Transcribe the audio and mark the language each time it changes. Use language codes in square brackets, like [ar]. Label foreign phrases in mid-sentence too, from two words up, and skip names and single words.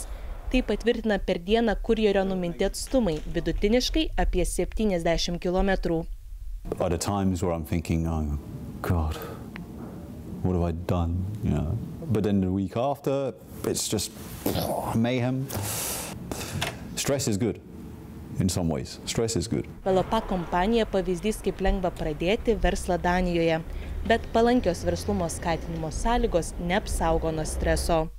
[lt] Tai patvirtina per dieną kurjerio numinti atstumai, vidutiniškai apie 70 kilometrų. [en] At the times where I'm thinking, oh God, what have I done? But then the week after, it's just mayhem. Stress is good in some ways. Stress is good. [lt] Velopak kompanija pavyzdys, kaip lengva pradėti verslą Danijoje, bet palankios verslumo skatinimo sąlygos neapsaugo nuo streso.